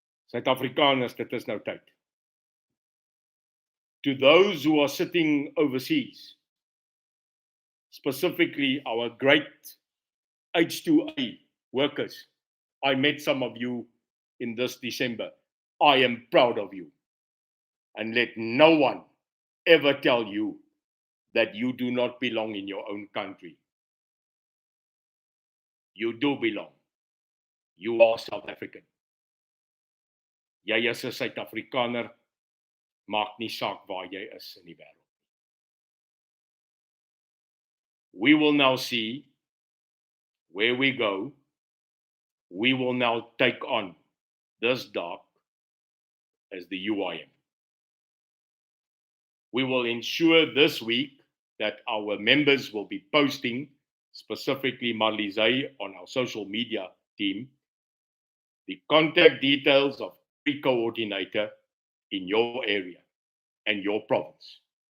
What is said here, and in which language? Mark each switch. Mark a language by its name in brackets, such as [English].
[Afrikaans] Suid-Afrikaners, dit is nou tyd. [English] To those who are sitting overseas, specifically our great H2A workers, I met some of you in this December. I am proud of you. And let no one ever tell you that you do not belong in your own country. You do belong. You are South African. [Afrikaans] Jy is 'n Suid-Afrikaner, maak nie saak waar jy is in die wêreld. [English] We will now see where we go. We will now take on this dark as the UIM. We will ensure this week that our members will be posting, specifically Marlize on our social media team, the contact details of the coordinator in your area and your province.